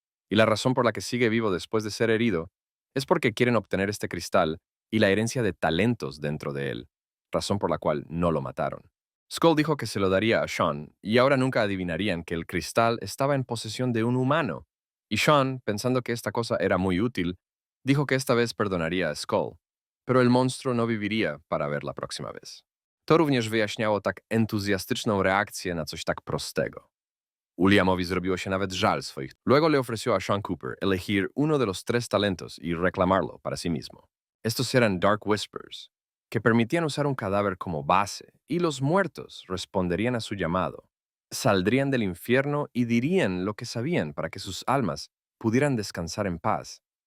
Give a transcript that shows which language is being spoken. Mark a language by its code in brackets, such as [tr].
[es] Y la razón por la que sigue vivo después de ser herido es porque quieren obtener este cristal y la herencia de talentos dentro de él, razón por la cual no lo mataron. Skull dijo que se lo daría a Sean, y ahora nunca adivinarían que el cristal estaba en posesión de un humano. Y Sean, pensando que esta cosa era muy útil, dijo que esta vez perdonaría a Skull, pero el monstruo no viviría para ver la próxima vez. [pl] To również wyjaśniało tak entuzjastyczną reakcję na coś tak prostego. Williamowi zrobiło się nawet żal swoich. [es] Luego le ofreció a Sean Cooper elegir uno de los tres talentos y reclamarlo para sí mismo. Estos eran Dark Whispers, que permitían usar un cadáver como base, y los muertos responderían a su llamado. Saldrían del infierno y dirían lo que sabían para que sus almas pudieran descansar en paz.